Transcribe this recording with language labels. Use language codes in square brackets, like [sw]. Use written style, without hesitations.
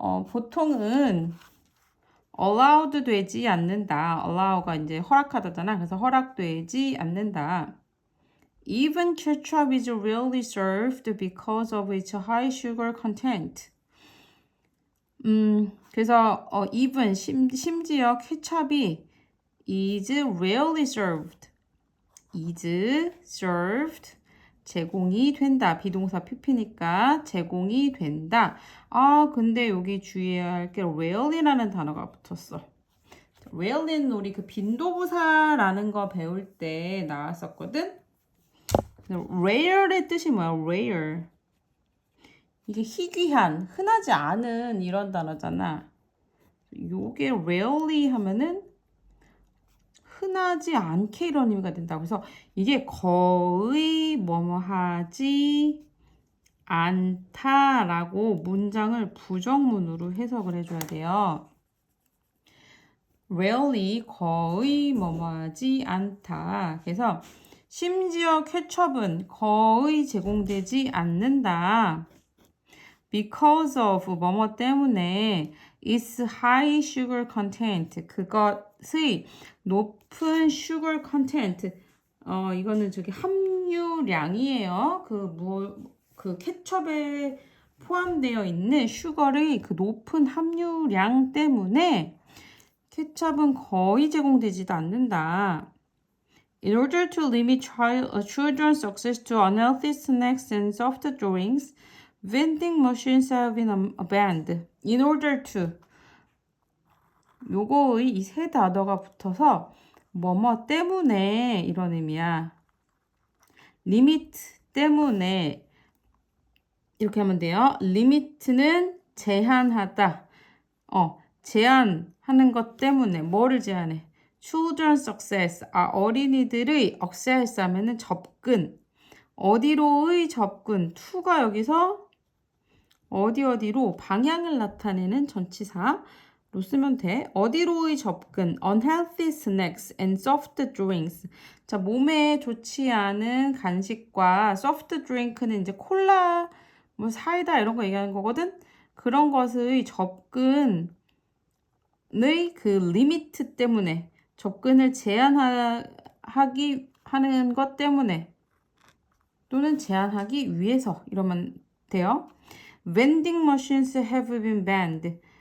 [ko] 보통은 allowed 되지 않는다. allow가 이제 허락하다잖아. 그래서 허락되지 않는다. [en] Even ketchup is rarely served because of its high sugar content. [ko] 그래서 [en] even [ko] 심지어 케찹이 [en] is rarely served. is served. [ko] 제공이 된다. 비동사 pp니까 제공이 된다. 근데 여기 주의해야 할 게 rarely라는 단어가 붙었어. rarely는 우리 그 빈도부사라는 거 배울 때 나왔었거든. rare의 뜻이 뭐야? rare. 이게 희귀한, 흔하지 않은 이런 단어잖아. 요게 rarely 하면은 흔하지 않게 이런 의미가 된다고. 그래서 이게 거의 뭐뭐 하지 않다라고 문장을 부정문으로 해석을 해줘야 돼요. rarely 거의 뭐뭐 하지 않다. 그래서 심지어 케첩은 거의 제공되지 않는다. [en] Because of [ko] 뭐뭐 때문에 [en] its high sugar content [ko] 그것의 높은 [en] sugar content [ko] 이거는 저기 함유량이에요. 그 케첩에 포함되어 있는 슈거의 그 높은 함유량 때문에 케첩은 거의 제공되지도 않는다. [en] In order to limit children's access to unhealthy snacks and soft drinks, vending machines have been banned. [ko] In order to 요거의 이 세 단어가 붙어서 뭐뭐 때문에 이런 의미야. limit 때문에 이렇게 하면 돼요. limit는 제한하다. 제한하는 것 때문에 뭐를 제한해? [en] children's access. [ko] 어린이들의 access 하면은 접근. 어디로의 접근. to가 여기서 어디로 방향을 나타내는 전치사로 쓰면 돼. 어디로의 접근, [en] unhealthy snacks and soft drinks. [ko] 자, 몸에 좋지 않은 간식과 soft drink는 이제 콜라, 뭐 사이다 이런 거 얘기하는 거거든. 그런 것의 접근의 그 리미트 때문에 접근을 제한하기 하는 것 때문에 또는 제한하기 위해서 이러면 돼요. [en] Vending machines have been banned.